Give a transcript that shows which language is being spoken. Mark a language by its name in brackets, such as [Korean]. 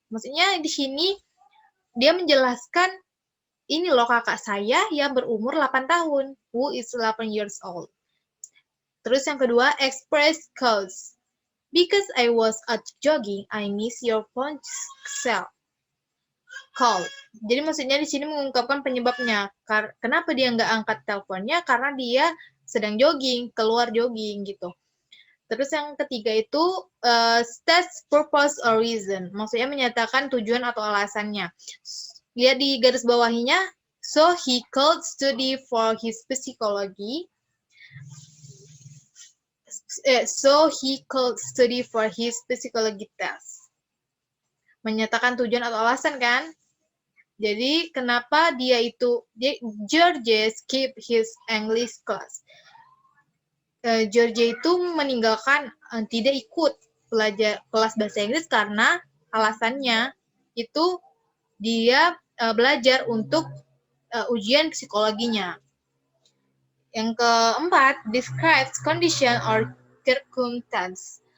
[Indonesian] Maksudnya di sini dia menjelaskan ini loh kakak saya yang berumur 8 tahun, [English] who is 8 years old. [Indonesian] Terus yang kedua, [English] express cause. Because I was out jogging, I miss your phone call. [Indonesian] Jadi maksudnya di sini mengungkapkan penyebabnya. Kenapa dia nggak angkat teleponnya? Karena dia sedang jogging, keluar jogging gitu. Terus yang ketiga itu [English] states purpose or reason. [Indonesian] Maksudnya menyatakan tujuan atau alasannya. Lihat di garis bawahinya. [English] So he called study for his psychology. So he could study for his psychology test. [Indonesian] Menyatakan tujuan atau alasan kan? Jadi kenapa George [English] skip his English class? [Indonesian] George itu meninggalkan tidak ikut kelas bahasa Inggris karena alasannya itu dia belajar untuk ujian psikologinya. Yang keempat, [English] describes condition or circumstance.